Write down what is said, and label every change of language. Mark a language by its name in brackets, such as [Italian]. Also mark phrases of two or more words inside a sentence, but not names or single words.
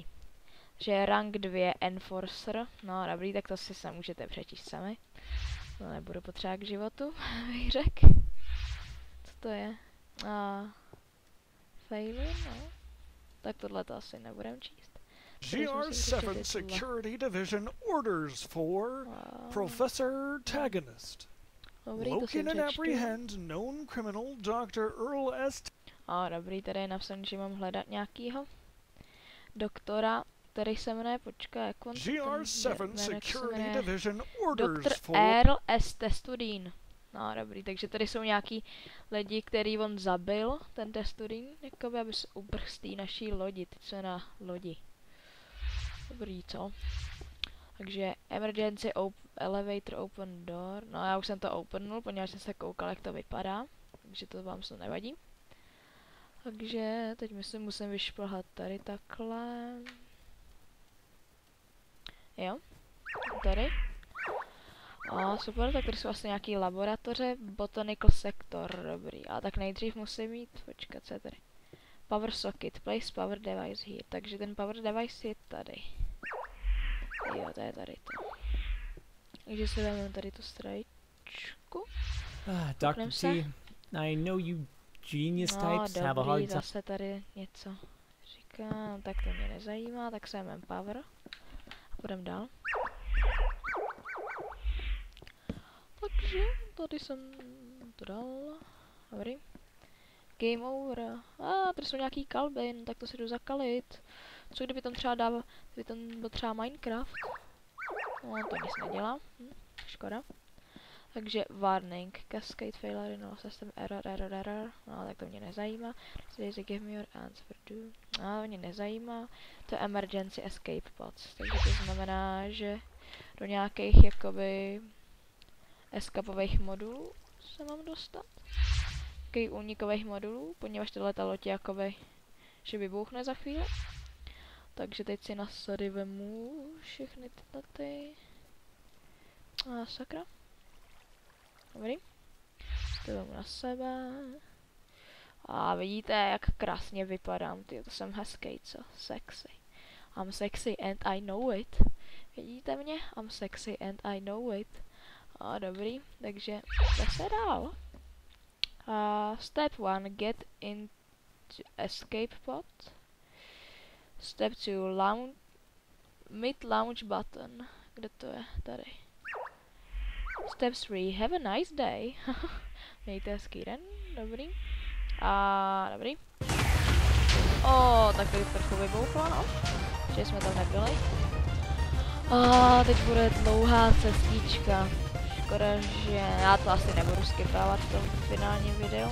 [Czech] Že rank 2 Enforcer, no dobrý, tak to si se můžete přečíst sami. To nebudu potřebovat k životu, bych řekl. Co to je? Failure, no. Tak tohle to asi nebudem číst. [English] GR7 Security Division orders for Professor Tagonist. Locate and apprehend known criminal Dr. Earl S. [Czech] Dobrý, tady je napsané, že mám hledat nějakýho doktora, který se jmenuje, jak on [English] GR7 Security Division orders Dr. Earl S. Testudín. [Czech] No dobrý, takže tady jsou nějaký lidi, který on zabil, ten Testudín, jakoby, aby se uprchl z té naší lodi, ty co je na lodi. Dobrý, co? [English] Takže emergency elevator open door, [Czech] no já už jsem to openul, poněvadž jsem se koukal, jak to vypadá, takže to vám se nevadí. Takže teď musím vyšplhat tady takhle. Jo, tady. Super, tak tady jsou vlastně nějaký laboratoře, [English] botanical sector, [Czech] dobrý. A tak nejdřív musím mít, počkat, co je tady? [English] Power socket, place power device here. [Czech] Takže ten [English] power device [Czech] je tady. Jo, to je tady to. Takže si vezmeme tady tu strajčku. [English] Dr. T, I know you genius types have a hard time. [Czech] Zase tady něco říkám, tak to mě nezajímá, tak se vezmeme power. A půjdeme dál. Takže tady jsem to dal. Dobrý. [English] Game over. [Czech] Tady jsou nějaký kalbin, tak to si jdu zakalit. Co kdyby tam třeba dával, kdyby tam byl třeba Minecraft? No, to nic nedělá. Škoda. [English] Takže warning, cascade failure, no, system error. [Czech] No, tak to mě nezajímá. [English] Please give me your answer, do. [Czech] No, mě nezajímá. To je [English] emergency escape pods. [Czech] Takže to znamená, že do nějakých jakoby eskapových modulů se mám dostat. Takových únikových modulů, poněvadž tohle loď jakoby, že vybuchne za chvíli. Takže teď si na sady vemu všechny tyhle ty. Sakra. Dobrý. To vemu na sebe. A vidíte, jak krásně vypadám, ty, to jsem hezký, co? Sexy. [English] I'm sexy and I know it. [Czech] Vidíte mě? [English] I'm sexy and I know it. [Czech] Dobrý, takže zase dál. [English] Step 1, get into escape pod. Step 2, mid launch button. [Czech] Kde to je? Tady. [English] Step 3, have a nice day. [Czech] Mějte hezký den, dobrý. Dobrý. Tak tady trochu vybouchlo, no. Že jsme tam nebyli. Teď bude dlouhá cestička. Škoda, že já to asi nebudu skipávat v tom finálním videu.